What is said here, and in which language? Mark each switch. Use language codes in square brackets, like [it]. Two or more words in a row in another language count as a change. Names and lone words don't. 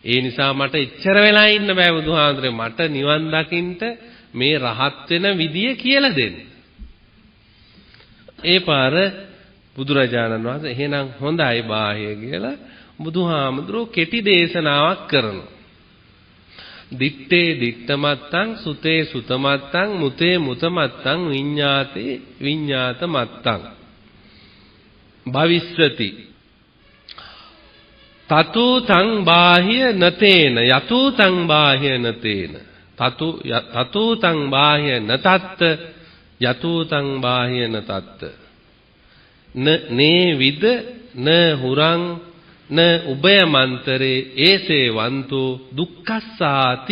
[si] ඒ නිසා මට එච්චර වෙලා ඉන්න බෑ බුදුහාමුදුරේ. මට නිවන් දකින්න මේ රහත් වෙන විදිය කියලා දෙන්න. ඒ පාර බුදුරජාණන් වහන්සේ එහෙනම් හොඳයි බාහ්‍ය කියලා බුදුහාමුදුරෝ කෙටි දේශනාවක් කරනවා. [pi] දිත්තේ දිත්තමත්තං සුතේ සුතමත්තං මුතේ මුතමත්තං විඤ්ඤාතේ විඤ්ඤාතමත්තං භවිස්සති තතු තං බාහ්‍ය නතේන යතු තං බාහ්‍ය නතේන තතු තං බාහ්‍ය නතත්ත යතු තං බාහ්‍ය නතත්ත නේ විද න හුරං න උභයමන්තරේ ඒසේ වන්තෝ දුක්ඛස්සාති.